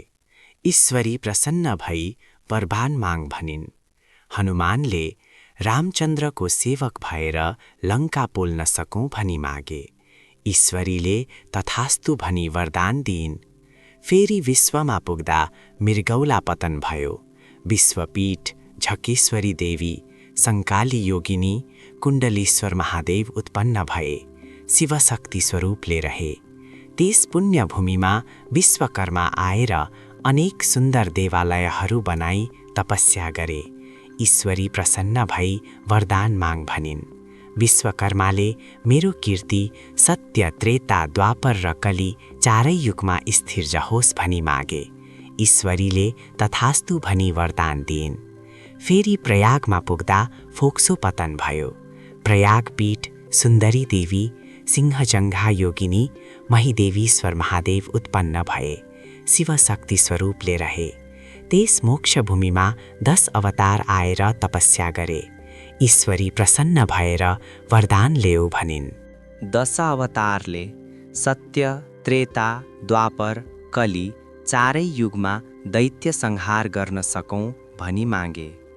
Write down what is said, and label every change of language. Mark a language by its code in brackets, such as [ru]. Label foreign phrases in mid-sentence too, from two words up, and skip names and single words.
[ne] ईश्वरी प्रसन्न भई वरदान माग भनिन्। हनुमानले रामचन्द्रको सेवक भएर लङ्का पोल्न सकूँ भनी मागे। ईश्वरीले तथास्तु भनी वरदान दिइन्। फेरि विश्वमा पुग्दा मृगौला पतन भयो। विश्वपीठ, झकेश्वरी देवी, सङ्काली योगिनी, कुण्डलीश्वर महादेव उत्पन्न भए। शिवशक्ति स्वरूपले रहे। त्यस पुण्यभूमिमा विश्वकर्मा आएर अनेक सुन्दर देवालयहरू बनाई तपस्या गरे। ईश्वरी प्रसन्न भई वरदान माग भनिन्। विश्वकर्माले मेरो कीर्ति सत्य, त्रेता, द्वापर र कली चारै युगमा स्थिर रहोस् भनी मागे। ईश्वरीले तथास्तु भनी वरदान दिइन्। फेरि प्रयागमा पुग्दा फोक्सो पतन भयो। प्रयाग पीठ, सुन्दरी देवी, सिंहजङ्घा योगिनी, महिदेवीश्वर महादेव उत्पन्न भए। शिवशक्ति स्वरूपले रहे। त्यस मोक्ष भूमिमा 10 अवतार आएर तपस्या गरे। ईश्वरी प्रसन्न भएर वरदान ल्याऊ भनिन्। 10 अवतारले सत्य, त्रेता, द्वापर, कली चारै युगमा दैत्य संहार गर्न सकौँ भनी मागे।